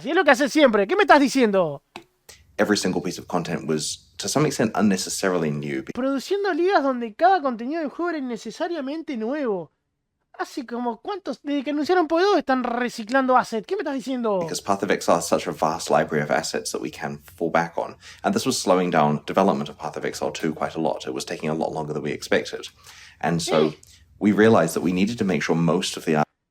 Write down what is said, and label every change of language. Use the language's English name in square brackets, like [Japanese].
[Spanish] Si es lo que haces siempre, ¿qué me estás diciendo? [English] Every single piece of content was, to some extent, unnecessarily new. [Spanish] Produciendo ligas donde cada contenido del juego era innecesariamente nuevo. Hace como cuántos, desde que anunciaron PoE 2 están reciclando assets. ¿Qué me estás diciendo? [English] Because Path of Exile has such a vast library of assets that we can fall back on. And this was slowing down development of Path of Exile 2 quite a lot. It was taking a lot longer than we expected. And so we realized that we needed to make sure most of the...